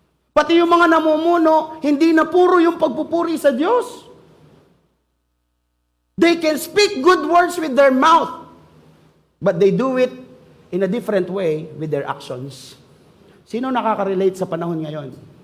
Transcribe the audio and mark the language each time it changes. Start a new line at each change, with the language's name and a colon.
Filipino: Pati yung mga namumuno, hindi na puro yung pagpupuri sa Diyos.
English: They can speak good words with their mouth, but they do it in a different way with their actions.
Filipino: Sino nakaka-relate sa panahon ngayon?